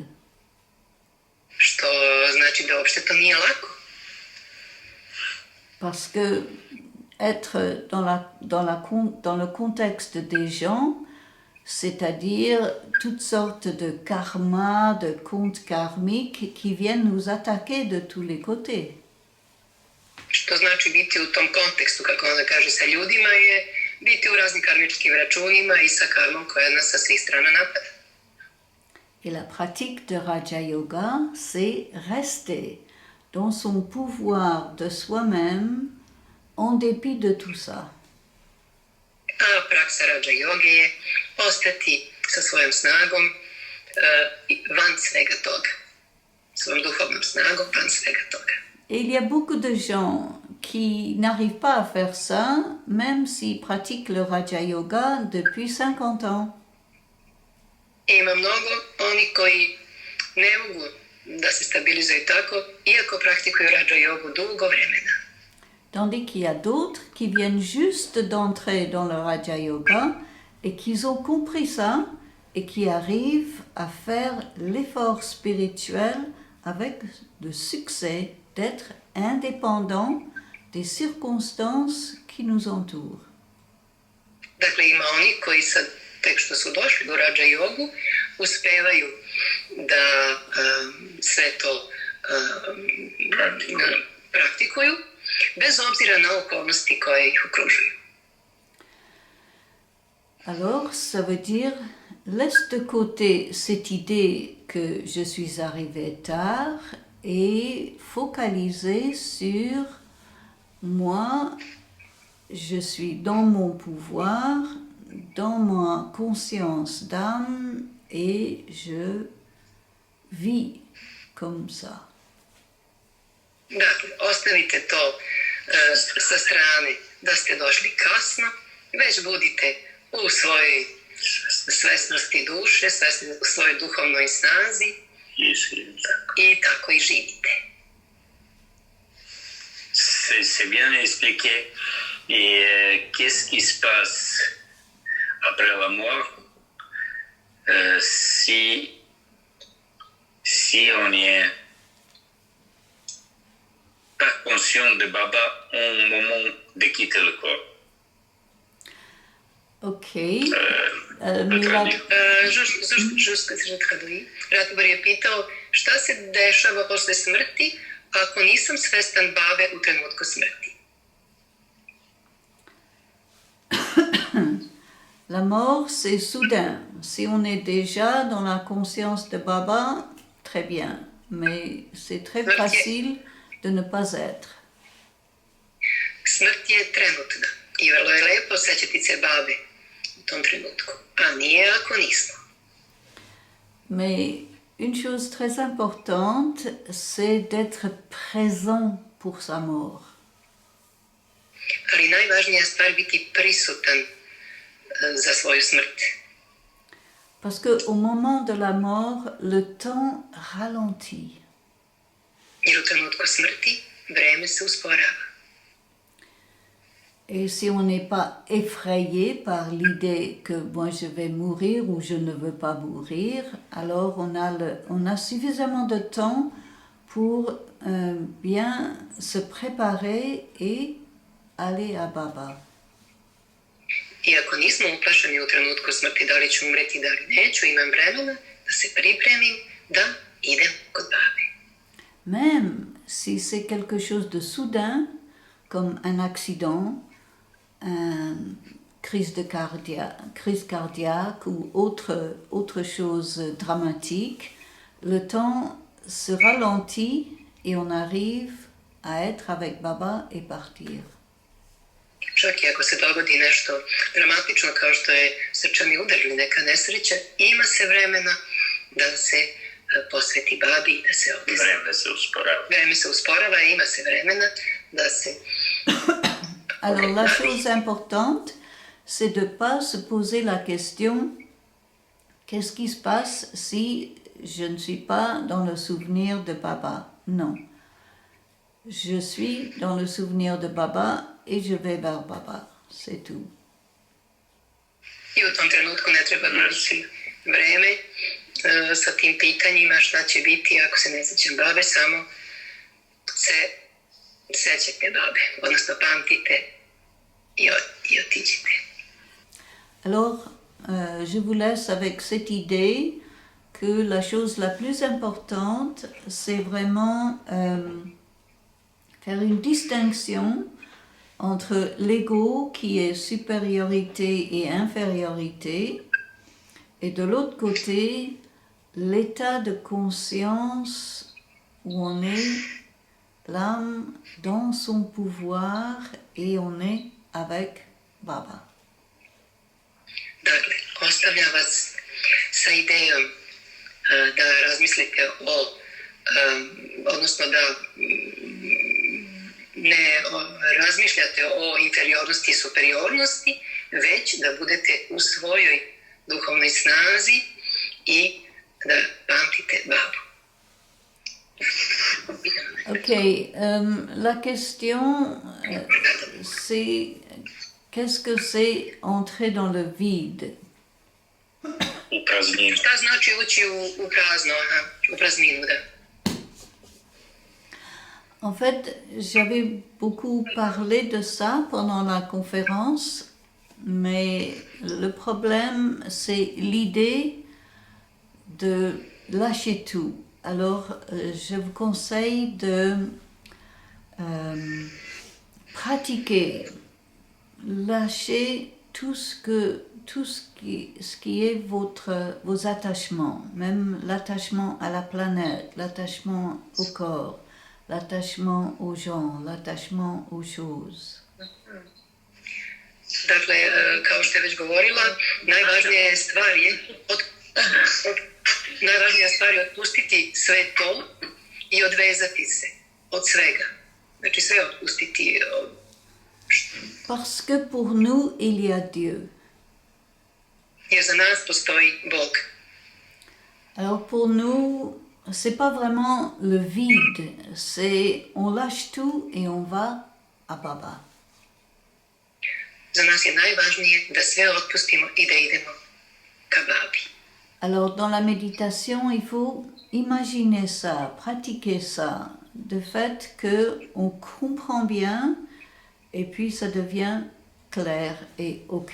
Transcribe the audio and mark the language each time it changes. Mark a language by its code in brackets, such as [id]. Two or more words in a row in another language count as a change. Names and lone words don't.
[sr] Što znači da uopšte to nije lako. [fr] Parce que être dans le contexte des gens, c'est-à-dire toutes sortes de karma, de comptes karmiques qui viennent nous attaquer de tous les côtés. [sr] Što znači biti u tom kontekstu, kako ona kaže, sa ljudima je biti u raznim karmičkim računima i sa karmom koja nas sa svih strana napada. [fr] Et la pratique de Raja Yoga, c'est rester dans son pouvoir de soi-même en dépit de tout ça. [sr] A praksa Raja Yoge je ostati sa svojom snagom van svega toga. Svojom duhovnom snagom van svega toga. [fr] Et il y a beaucoup de gens qui n'arrivent pas à faire ça, même s'ils pratiquent le Raja Yoga depuis 50 ans. [sr] Ima mnogo oni koji ne mogu da se stabilizuju tako, iako praktikuju Raja Yogu dugo vremena. [fr] Tandis qu'il y a d'autres qui viennent juste d'entrer dans le Raja Yoga et qui ont compris ça et qui arrivent à faire l'effort spirituel avec le succès d'être indépendants des circonstances qui nous entourent. [sr] Dakle, ima oni koji sad, tek što su došli do Raja Yogu, uspevaju da sve to praktikuju, bez obzira na okolnosti koje ih okružuju. [fr] Alors, ça veut dire, laisse de côté cette idée que je suis arrivé tard et focaliser sur moi, je suis dans mon pouvoir, dans ma conscience d'âme et je vis comme ça. [sr] Dakle, ostavite to sa strane da ste došli kasno, već budite u svojoj svesnosti duše, u svojoj duhovnoj snazi i tako i živite. [fr] C'est bien expliqué. Et qu'est-ce qui se passe après la mort si on n'est pas conscient de Baba au moment de quitter le corps? Ok. Juste que je traduis. [sr] Ratibor je pitao šta se dešava posle smrti ako nisam svestan Babe u trenutku smrti. [fr] La mort, c'est soudain. Si on est déjà dans la conscience de Baba, très bien. Mais c'est très facile de ne pas être. [sr] Smrt je trenutna i vrlo je lepo sećati se Babe u tom trenutku, a nije ako nismo. [fr] Mais une chose très importante, c'est d'être présent pour sa mort. [sr] Ali najvažnija stvar biti prisutan za svoju smrt. [fr] Parce qu'au moment de la mort, le temps ralentit. [sr] Jer u trenutku smrti vreme se usporava. [fr] Et si on n'est pas effrayé par l'idée que moi je vais mourir ou je ne veux pas mourir, alors on a suffisamment de temps pour bien se préparer et aller à Baba. [sr] Iako nismo uplašeni u trenutku smrti da li ću umreti, da li neću, imam vremena da se pripremim da idem kod Babe. [fr] Même si c'est quelque chose de soudain, comme un accident, une crise cardiaque ou autre chose dramatique, le temps se ralentit et on arrive à être avec Baba et partir. [sr] Čak i ako se dogodi nešto dramatično kao što je srčani udar ili neka nesreća, ima se vremena da se posveti babi i da se odese. Vreme se usporava i ima se vremena da se... [fr] Alors la chose importante, c'est de ne pas se poser la question qu'est-ce qui se passe si je ne suis pas dans le souvenir de Baba? Non. Je suis dans le souvenir de Baba et je vais vers Baba. C'est tout. [sr] I u tom trenutku ne treba gubiti vreme sa tim pitanjima šta će biti ako se ne sjećam babe, samo se sećate babe, odnosno pamtite i otiđite. [fr] Alors, je vous laisse avec cette idée que la chose la plus importante, c'est vraiment faire une distinction entre l'ego qui est supériorité et infériorité, et de l'autre côté, l'état de conscience où on est l'âme dans son pouvoir et on est avec Baba. [sr] Dakle, ostavljam vas sa idejom da razmislite odnosno da ne razmišljate o inferiornosti i superiornosti, već da budete u svojoj duhovnoj snazi i da pamtite babu. [fr] Ok, la question c'est qu'est-ce que c'est entrer dans le vide? [sr] Šta znači ući u prazno, u prazninu, da. [fr] En fait, j'avais beaucoup parlé de ça pendant la conférence, mais le problème, c'est l'idée de lâcher tout. Alors, je vous conseille de pratiquer, lâcher tout ce qui est vos attachements, même l'attachement à la planète, l'attachement au corps, l'attachement aux gens, l'attachement aux choses. [sr] Dakle, kao što je već govorila, najvažnija stvar je otpustiti sve to i odvezati se od svega. Znači sve otpustiti. [fr] Parce que pour nous, il y a Dieu. [sr] Jer za nas postoji Bog. [fr] Alors pour nous, c'est pas vraiment le vide, c'est on lâche tout et on va à Baba. [sr] Za nas je najvažnije da sve otpustimo i da idemo ka babi. [fr] Alors dans la méditation, il faut imaginer ça, pratiquer ça, de fait que on comprend bien et puis ça devient clair et ok.